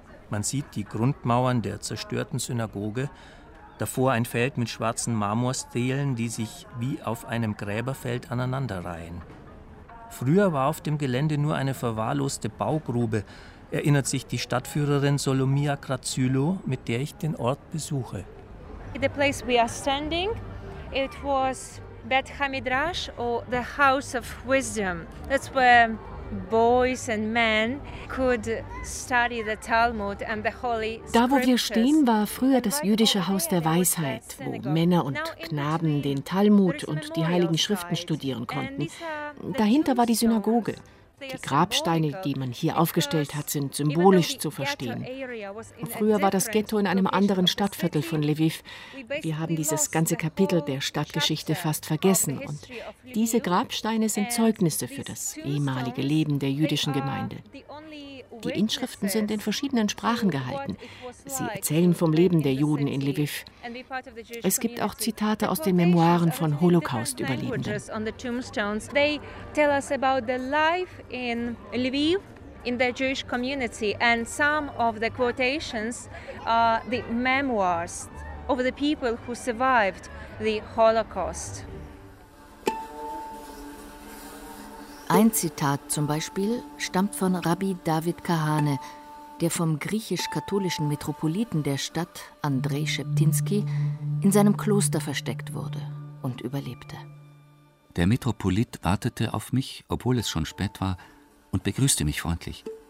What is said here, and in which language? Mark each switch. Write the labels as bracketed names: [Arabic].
[German] Man sieht die Grundmauern der zerstörten Synagoge, davor ein Feld mit schwarzen Marmorstelen, die sich wie auf einem Gräberfeld aneinanderreihen. Früher war auf dem Gelände nur eine verwahrloste Baugrube, erinnert sich die Stadtführerin Solomija Krazylo, mit der ich den Ort besuche. [English] The place we are standing, it was Bet Hamidrash or the House of Wisdom. That's where boys and men could study the Talmud and the Holy Scriptures. [German] Da, wo wir stehen, war früher das jüdische Haus der Weisheit, wo Männer und Knaben den Talmud und die heiligen Schriften studieren konnten. Dahinter war die Synagoge. Die Grabsteine, die man hier aufgestellt hat, sind symbolisch zu verstehen. Früher war das Ghetto in einem anderen Stadtviertel von Lviv. Wir haben dieses ganze Kapitel der Stadtgeschichte fast vergessen. Und diese Grabsteine sind Zeugnisse für das ehemalige Leben der jüdischen Gemeinde. Die Inschriften sind in verschiedenen Sprachen gehalten. Sie erzählen vom Leben der Juden in Lviv. Es gibt auch Zitate aus den Memoiren von Holocaust-Überlebenden. [English] They tell us about the life in Lviv in the Jewish community and some of the quotations are the memoirs of the people who survived the Holocaust. [German] Ein Zitat zum Beispiel stammt von Rabbi David Kahane, der vom griechisch-katholischen Metropoliten der Stadt, Andrei Scheptinsky, in seinem Kloster versteckt wurde und überlebte. Der Metropolit wartete auf mich, obwohl es schon spät war, und begrüßte mich freundlich.